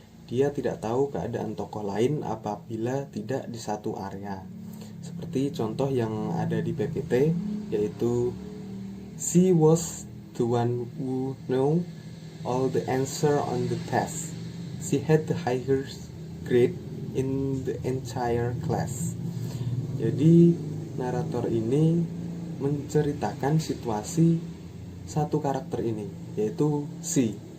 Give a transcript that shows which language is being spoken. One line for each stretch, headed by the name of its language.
Indonesian: Dia tidak tahu keadaan tokoh lain apabila tidak di satu area. Seperti contoh yang ada di PPT, yaitu
English: she was the one who knew all the answer on the test. She had the highest grade in the entire class.
Indonesian: Jadi narator ini menceritakan situasi satu karakter ini, yaitu si.